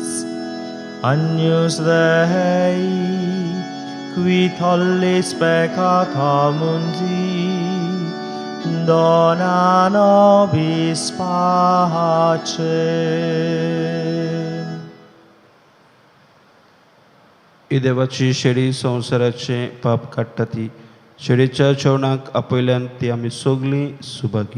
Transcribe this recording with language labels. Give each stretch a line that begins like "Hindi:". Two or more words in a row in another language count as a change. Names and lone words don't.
Latin: Agnus Dei, qui tollis peccata mundi, dona nobis pacem.
Konkani: ही देवाची शेळी संवसाराचे पाप काडटा ती शेळीच्या जेवणाक आपयल्यान ती आमी सगलीं सुभागी.